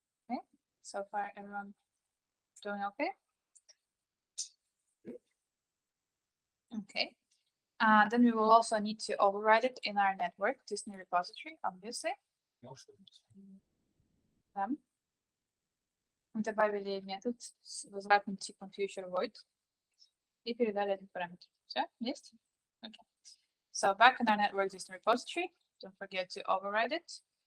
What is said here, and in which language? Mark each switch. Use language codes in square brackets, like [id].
[en] Okay, so far everyone doing okay? Okay. Then we will also need to override it in our network Disney repository, obviously. [ru] Мы добавили метод с возвратным типом future void и передали этот параметр. Все, есть? Okay. [en] So back in our network Disney repository, don't forget to override it.